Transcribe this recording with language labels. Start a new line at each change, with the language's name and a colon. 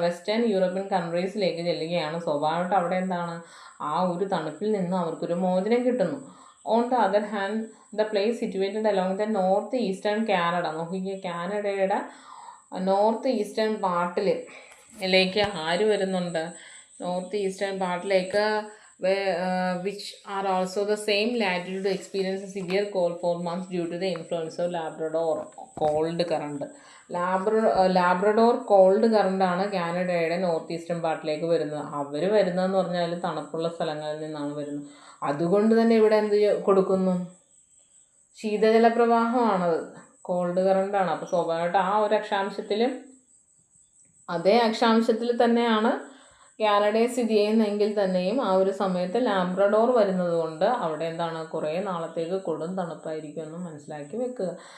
Malayalam: Western European കൺട്രീസിലേക്ക് ചെല്ലുകയാണ്. സ്വാഭാവികമായിട്ട് അവിടെ എന്താണ്, ആ ഒരു തണുപ്പിൽ നിന്ന് അവർക്കൊരു മോചനം കിട്ടുന്നു.
English: On the other hand, the place situated along the north eastern Canada.
Malayalam: നോക്കിക്കുക, കാനഡയുടെ നോർത്ത് ഈസ്റ്റേൺ പാർട്ടിലേക്ക് ആര് വരുന്നുണ്ട്? North eastern പാർട്ടിലേക്ക്
English: which are also the same latitude to experience a severe cold for months due to the influence of Labrador cold current.
Malayalam: Labrador called കറണ്ടാണ് കാനഡയുടെ north eastern പാർട്ടിലേക്ക് വരുന്നത്. അവർ വരുന്നതെന്ന് പറഞ്ഞാൽ തണുപ്പുള്ള സ്ഥലങ്ങളിൽ നിന്നാണ് വരുന്നത്. അതുകൊണ്ട് തന്നെ ഇവിടെ എന്ത് കൊടുക്കുന്നു? ശീതജല പ്രവാഹമാണത്, കോൾഡ് കറണ്ടാണ്. അപ്പോൾ സ്വാഭാവികമായിട്ട് ആ ഒരു അക്ഷാംശത്തിലും അതേ അക്ഷാംശത്തിൽ തന്നെയാണ് കാനഡയെ സ്ഥിതി ചെയ്യുന്നെങ്കിൽ തന്നെയും ആ ഒരു സമയത്ത് ലാബ്രഡോർ വരുന്നത് കൊണ്ട് അവിടെ എന്താണ്, കുറേ നാളത്തേക്ക് കൊടും തണുപ്പായിരിക്കുമെന്ന് മനസ്സിലാക്കി വെക്കുക.